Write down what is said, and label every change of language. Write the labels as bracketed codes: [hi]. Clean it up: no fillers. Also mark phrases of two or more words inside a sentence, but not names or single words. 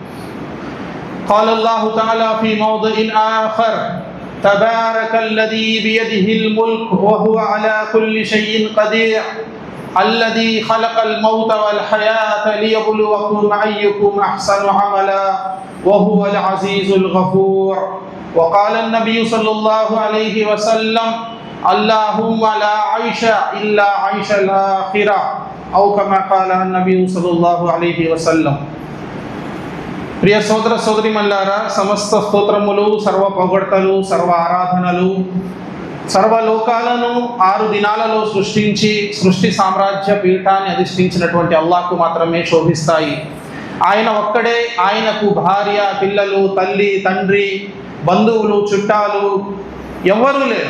[ar] قال الله تعالى في موضع آخر تبارك الذي بيده الملك وهو على كل شيء قدير الذي خلق الموت والحياة ليبلوكم أيكم أحسن عملا وهو العزيز الغفور وقال النبي صلى الله عليه وسلم اللهم لا عيش إلا عيش الآخرة أو كما قال النبي صلى الله عليه وسلم. [te] ప్రియ సోదర సోదరీమణులారా, సమస్త స్తోత్రములు, సర్వ పొగడ్తలు, సర్వ ఆరాధనలు సర్వలోకాలను 6 దినాలలో సృష్టించి సృష్టి సామ్రాజ్య పీఠాన్ని అధిష్ఠించినటువంటి అల్లాహ్కు మాత్రమే శోభిస్తాయి. ఆయన ఒక్కడే, ఆయనకు భార్య, పిల్లలు, తల్లి, తండ్రి, బంధువులు, చుట్టాలు ఎవ్వరూ లేరు.